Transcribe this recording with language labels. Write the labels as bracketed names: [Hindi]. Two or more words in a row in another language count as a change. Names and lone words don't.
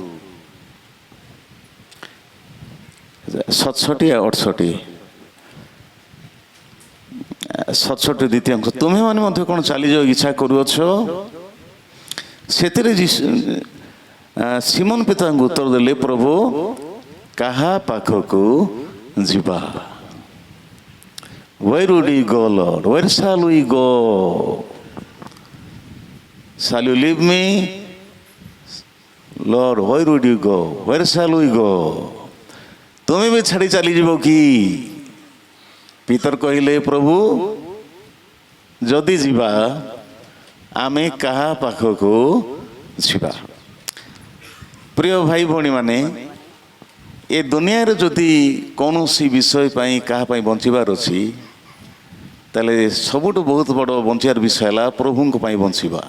[Odia] 67 ଆଉ 68। 67 ଦ୍ୱିତୀୟ ଅଂଶ, ତୁମେମାନେ ମଧ୍ୟ କ'ଣ ଚାଲିଯିବାକୁ ଇଚ୍ଛା କରୁଅଛ? ସେଥିରେ ସିମୋନ ପିତାଙ୍କୁ ଉତ୍ତର ଦେଲେ, ପ୍ରଭୁ, କାହା ପାଖକୁ ଯିବା? [English] Where would we go, Lord? Where shall we go? Shall you leave me? Lord, where would you go? Where shall we go? [Odia] ତୁମେ ବି ଛାଡ଼ି ଚାଲିଯିବ କି? ପିତର କହିଲେ, ପ୍ରଭୁ, ଯଦି ଯିବା ଆମେ କାହା ପାଖକୁ ଯିବା? ପ୍ରିୟ ଭାଇ ଭଉଣୀମାନେ, ଏ ଦୁନିଆରେ ଯଦି କୌଣସି ବିଷୟ ପାଇଁ କାହା ପାଇଁ ବଞ୍ଚିବାର ଅଛି, ତାହେଲେ ସବୁଠୁ ବହୁତ ବଡ଼ ବଞ୍ଚିବାର ବିଷୟ ହେଲା ପ୍ରଭୁଙ୍କ ପାଇଁ ବଞ୍ଚିବା।